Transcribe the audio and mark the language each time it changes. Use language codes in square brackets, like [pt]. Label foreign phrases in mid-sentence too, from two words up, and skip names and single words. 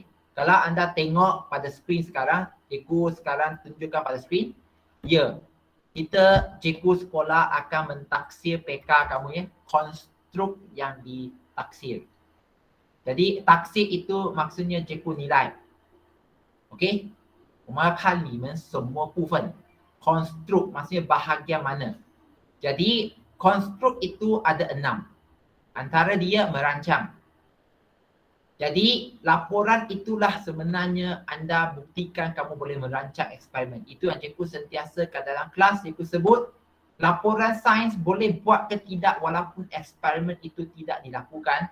[ms] Kalau anda tengok pada skrin sekarang, cikgu sekarang tunjukkan pada skrin. Ya, cikgu sekolah akan mentaksir PK kamu ya, konstruk yang ditaksir. Jadi taksir itu maksudnya cikgu nilai. Okey? [zh] 我们要看你们什么部分 [ms] konstruk maksudnya bahagian mana. Jadi konstruk itu ada 6. Antara dia merancang. Jadi laporan itulah sebenarnya anda buktikan kamu boleh merancang eksperimen. Itu yang cikgu sentiasa kat dalam kelas cikgu sebut, laporan sains boleh buat ke tidak walaupun eksperimen itu tidak dilakukan.